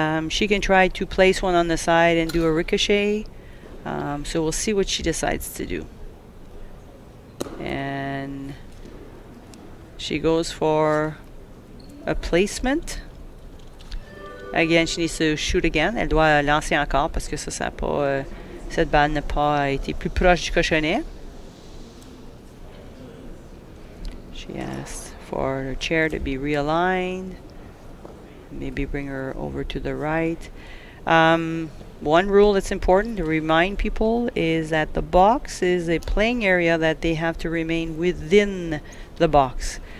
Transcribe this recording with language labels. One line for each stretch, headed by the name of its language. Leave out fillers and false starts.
English: She can try to place one on the side and do a ricochet. So we'll see what she decides to do. And she goes for a placement. Again, she needs to shoot again.
French: Elle doit lancer encore parce que ça pas, cette balle n'a pas été plus proche du cochonnet.
English: She asked for her chair to be realigned. Maybe bring her over to the right. One rule that's important to remind people is that the box is a playing area that they have to remain within the box.